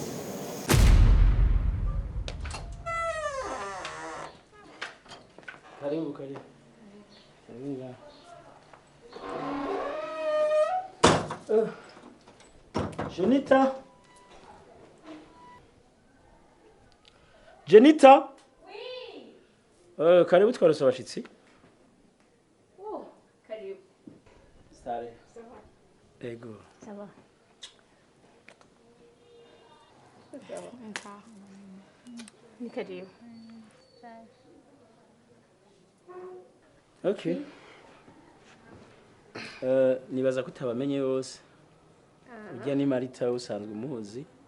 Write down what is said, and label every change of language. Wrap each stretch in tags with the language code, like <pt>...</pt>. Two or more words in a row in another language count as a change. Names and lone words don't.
<rn>Karibu. Jenita?</rn> <fr>Oui.</fr> <rn>Karibu twarose abashitsi. Oh, karibu. Stare.</rn> <fr>Ça va.</fr> <rn>Ego.</rn> <fr>Ça va.</fr> <rn>Ni karibu.</rn> <en>Okay.</en> <rn>Nibaza kutabamenye yose. Ujya ni Marita usanzwe umuzi.</rn>